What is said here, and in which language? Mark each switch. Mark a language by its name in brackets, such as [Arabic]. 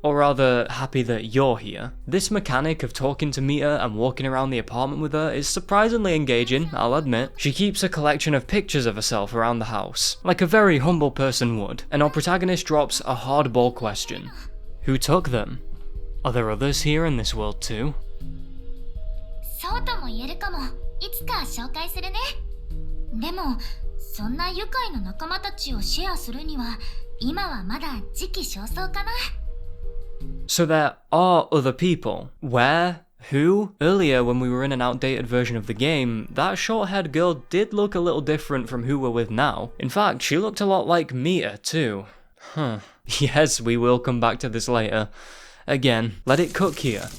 [English] Or rather, happy that you're here. This mechanic of talking to Mita and walking around the apartment with her is surprisingly engaging, I'll admit. She keeps a collection of pictures of herself around the house, like a very humble person would, and our protagonist drops a hardball question. Who took them? Are there others here in this world too? [Japanese] そうとも言えるかも。いつか紹介するね。でも、そんな愉快な仲間たちをシェアするには、今はまだ時期尚早かな。 [English] So there are other people. Where? Who? Earlier, when we were in an outdated version of the game, that short-haired girl did look a little different from who we're with now. In fact, she looked a lot like Mita too. Huh. Yes, we will come back to this later. Again, let it cook here.